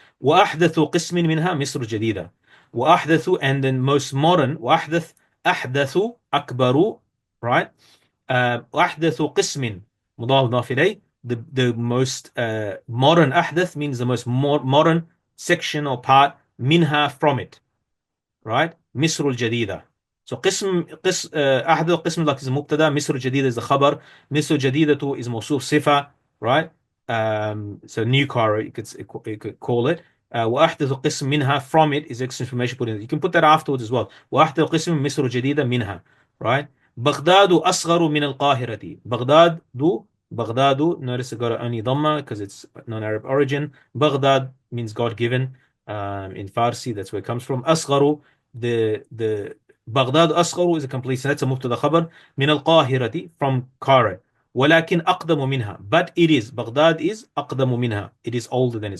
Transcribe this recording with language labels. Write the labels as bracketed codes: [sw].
[ar] وأحدث قسم منها مصر الجديدة. [en] وأحدث, and then most modern, وأحدث أحدث أكبر, right? [ar] وأحدث قسم مضاف إليه, the most modern. [en] أحدث means the most modern section or part, منها from it, right? [ar] مصر الجديدة. So قسم أحدث قسم like is مبتدا, مصر الجديدة is the خبر, مصر الجديدة is موصوف صفة, right? [en] So new Cairo, you could call it. [ar] وأحدث قسم منها [en] from it is extra information put in. You can put that afterwards as well. [ar] وأحدث قسم مصر الجديدة منها, right? بغداد أصغر من القاهرة. [en] بغداد, notice I got only dhamma because it's non-Arab origin. Baghdad means God-given. In Farsi, that's where it comes from. أصغر, the Baghdad أصغر is a complete, so that's a mubtada khabar. [ar] من القاهرة, [en] from Cairo. [ar] ولكن أقدم منها, [en] but it is, Baghdad is أقدم منها, it is older than it.